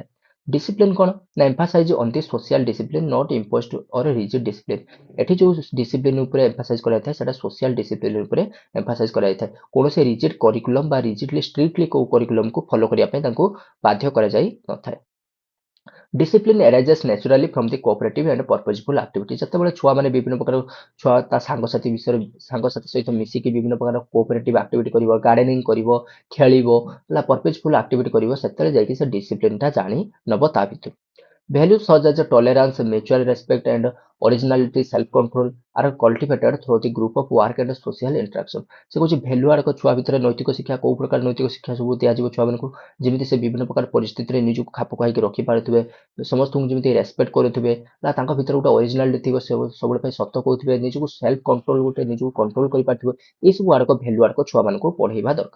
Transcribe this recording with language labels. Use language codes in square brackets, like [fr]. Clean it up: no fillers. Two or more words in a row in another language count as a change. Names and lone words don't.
[or] ଡିସିପ୍ଲିନ କଣ ନା [en] emphasize on the social discipline not imposed or rigid discipline [or] ଏଠି ଯୋଉ ଡିସିପ୍ଲିନ ଉପରେ ଏମ୍ଫାସାଇଜ କରାଯାଇଥାଏ ସେଟା [en] social discipline [or] ଉପରେ ଏମ୍ଫାସାଇଜ କରାଯାଇଥାଏ। କୌଣସି [en] rigid curriculum [or] ବା [en] rigidly strictly [or] କୋଉ କରିକୁଲମକୁ ଫଲୋ କରିବା ପାଇଁ ତାଙ୍କୁ ବାଧ୍ୟ କରାଯାଇ ନଥାଏ। [en] Discipline arises naturally from the cooperative and purposeful activity [or] ଯେତେବେଳେ ଛୁଆମାନେ ବିଭିନ୍ନ ପ୍ରକାର ଛୁଆ ତା ସାଙ୍ଗସାଥି ବିଷୟରେ ସାଙ୍ଗସାଥି ସହିତ ମିଶିକି ବିଭିନ୍ନ ପ୍ରକାର [en] cooperative activity [or] କରିବ ଗାର୍ଡେନିଂ କରିବ ଖେଳିବ ହେଲା [en] purposeful activity [or] କରିବ ସେତେବେଳେ ଯାଇକି ସେ ଡିସିପ୍ଲିନଟା ଜାଣି ନବ ତା ଭିତରୁ। [en] Values such as tolerance, mutual respect, and originality, self-control are cultivated through the group of work and social interaction. [or] ସେ କହୁଛି ଭ୍ୟାଲୁ ଆଡକ ଛୁଆ ଭିତରେ ନୈତିକ ଶିକ୍ଷା କୋଉ ପ୍ରକାର ନୈତିକ ଶିକ୍ଷା ସବୁ ଦିଆଯିବ ଛୁଆମାନଙ୍କୁ ଯେମିତି ସେ ବିଭିନ୍ନ ପ୍ରକାର ପରିସ୍ଥିତିରେ ନିଜକୁ ଖାପ ଖୁଆଇକି ରଖିପାରୁଥିବେ ସମସ୍ତଙ୍କୁ ଯେମିତି ରେସପେକ୍ଟ କରୁଥିବେ ନା ତାଙ୍କ ଭିତରେ ଗୋଟେ ଅରିଜିନାଲିଟି ଥିବ ସେ ସବୁବେଳେ ପାଇଁ ସତ କହୁଥିବେ ନିଜକୁ [en] self control [or] ଗୋଟେ ନିଜକୁ କଣ୍ଟ୍ରୋଲ କରିପାରୁଥିବ ଏସବୁ ଆଡକ ଭ୍ୟାଲୁ ଆଡକ ଛୁଆମାନଙ୍କୁ ପଢେଇବା ଦରକାର।